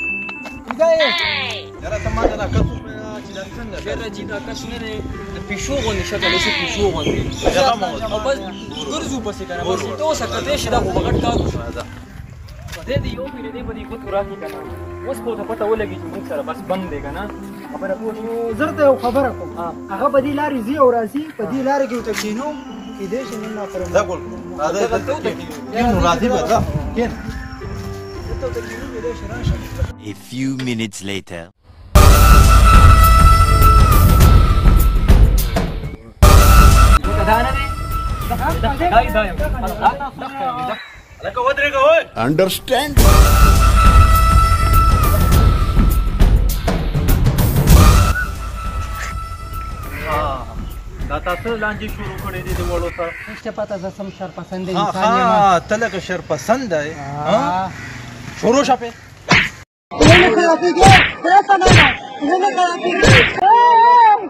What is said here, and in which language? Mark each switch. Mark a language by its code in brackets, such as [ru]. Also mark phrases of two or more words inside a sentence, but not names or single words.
[ps] یاره ته ما ته دا کس وښیه چې دا څنګه یاره جی دا کس نه دی د پیشو غوندې شکل یې پیشو غوندې او بس ګرځو پسې که نه بس ته اوسه کتی شي دا خو به غټ کار وشو خدای دې یو پېرې دی به دې ګوتو راکړي که نه اوس به ورته پته ولګي چې موږ سره بس بند دی که نه خبره پوه شو زه درته یو خبره کوم هغه به دې لارې ځي او راځي په دې لارې کې ورته کښېنو کېدای شي نن ناپره دا ګول نو راځي به ځه کېن [en] A few minutes later. Understand? [ps] دا تاسو لانجې شروع کړې دي د وړو سره نشته پته زه سم شرپسنده انسان یم ته لکه شرپسنده یې شروع شه پې